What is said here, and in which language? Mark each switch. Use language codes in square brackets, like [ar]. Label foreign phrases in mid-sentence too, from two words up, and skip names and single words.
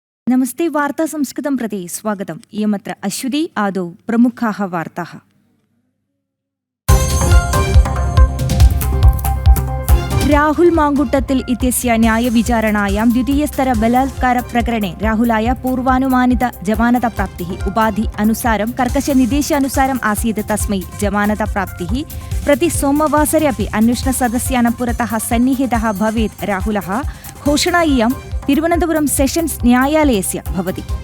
[sa] नमस्ते वार्ता संस्कृतं प्रति स्वागतम्। इयमत्र अश्वती आदौ प्रमुखाः वार्ताः। രാഹുൽ മാങ്കുട്ടത്തിൽ ഇത്യസ്യ ന്യായവിചാരണായാം ദ്വിതീയസ്തര ബലാത്കാര പ്രകരണേ രാഹുലായ പൂർവാനുമാനിത ജമാനത പ്രാപ്തിഃ ഉപാധി അനുസാരം കർക്കശ നിർദ്ദേശാനുസാരം ആസീത് തസ്മൈ ജമാനത പ്രാപ്തിഃ പ്രതി സോമവാസരെ अपि അന്വേഷണ സദസ്യാനാം പുരതഃ സന്നിഹിതഃ ഭവേത് രാഹുലഃ ഘോഷണ ഇയം തിരുവനന്തപുരം സെഷൻസ് ന്യായാലയസ്യ ഭവതി।